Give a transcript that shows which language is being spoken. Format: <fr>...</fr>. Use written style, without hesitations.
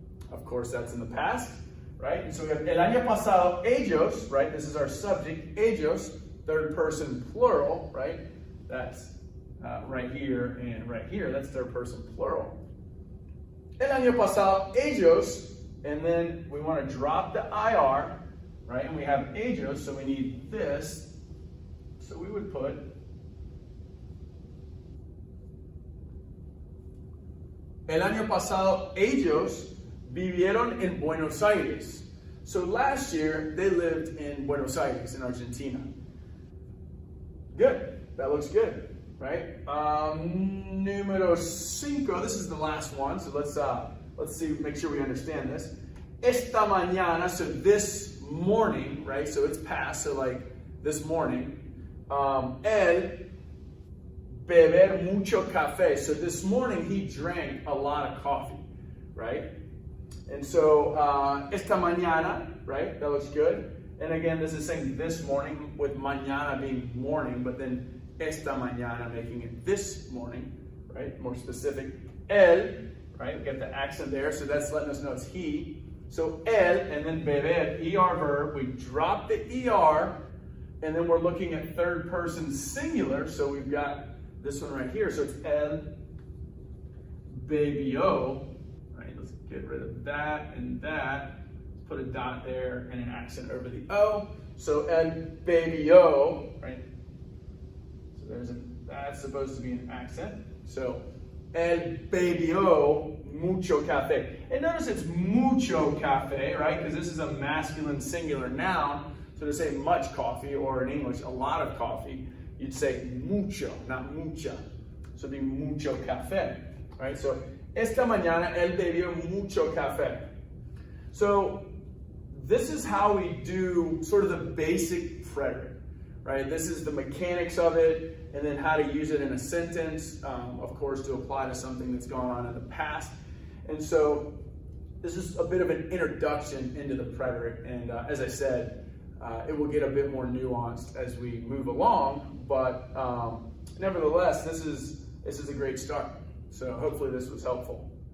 <en>Of course, that's in the past, right? And so we have</en> <es>el año pasado, ellos,</es> <en>right? This is our subject, ellos, third person plural, right? That's right here and right here. That's third person plural.</en> <es>El año pasado, ellos,</es> <en>and then we want to drop the IR, right? And we have ellos, so we need this. So we would put</en> <es>el año pasado, ellos vivieron en Buenos Aires.</es> <en>So last year, they lived in Buenos Aires, in Argentina. Good. That looks good, right? Número 5. This is the last one. So let's see. Make sure we understand this.</en> <es>Esta mañana.</es> <en>So this morning, right? So it's past. So like this morning.</en> <es>El beber mucho café.</es> <en>So this morning he drank a lot of coffee, right? And so,</en> <es>esta mañana,</es> <en>right? That looks good. And again, this is saying this morning with mañana being morning, but then</en> <es>esta mañana</es> <en>making it this morning, right? More specific. El, right? We got the accent there, so that's letting us know it's he. So el, and then beber, ER verb. We drop the ER, and then we're looking at third person singular. So we've got this one right here. So it's</en> <es>el bebió.</es> <en>Let's get rid of that and that. Let's put a dot there and an accent over the O. So</en> <es>el bebió,</es> <en>right? So that's supposed to be an accent.</en> <es>So el bebió mucho café.</es> <en>And notice it's</en> <es>mucho café,</es> <en>right? Because this is a masculine singular noun. So to say much coffee, or in English, a lot of coffee, you'd say mucho, not mucha. So it'd be</en> <es>mucho café,</es> <en>right?</en> <es>So esta mañana él bebió mucho café.</es> <en>So this is how we do sort of the basic preterite, right? This is the mechanics of it, and then how to use it in a sentence, of course, to apply to something that's gone on in the past. And so this is a bit of an introduction into the preterite, and as I said, it will get a bit more nuanced as we move along, but nevertheless, this is a great start. So hopefully this was helpful.</en>